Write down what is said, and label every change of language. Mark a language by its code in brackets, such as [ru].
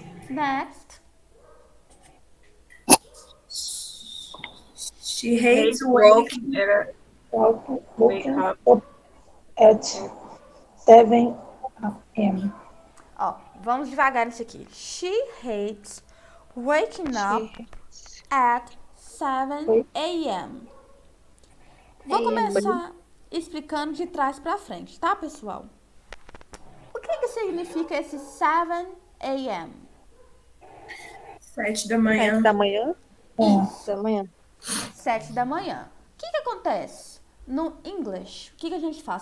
[en] Next. She hates waking Wake up at 7 a.m. [pt] Ó, vamos devagar nisso aqui. [en] She hates waking up at 7 a.m. [pt] Vou começar explicando de trás pra frente, tá, pessoal? O que significa esse 7 a.m.? 7 da manhã. 7 da manhã? Da manhã. 7 da manhã. O que acontece? No English, o que a gente faz?